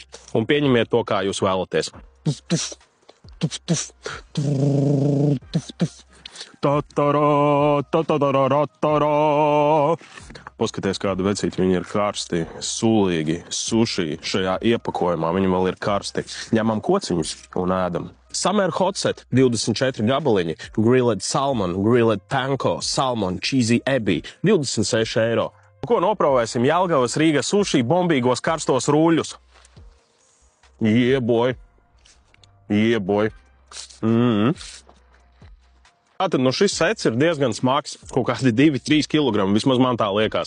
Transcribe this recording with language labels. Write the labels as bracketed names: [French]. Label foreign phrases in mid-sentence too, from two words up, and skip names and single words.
[Latvian] Un pieņemiet to, kā jūs vēlaties. Paskaties, kādu vecīti viņi ir karsti, sulīgi, suši šajā iepakojumā. Viņi vēl ir karsti. Ņemam kociņus un ēdam. [English] Summer hot set, 24 gabaliņi, grilled salmon, grilled panko, salmon, cheesy ebi, 26 eiro. [Latvian] Ko noprovēsim Jelgavas Rīgas suši bombīgos karstos rūļus? Jeboj. Tātad, šis sets ir diezgan smags, kaut kādi 2-3 kilogrami, vismaz man tā liekas.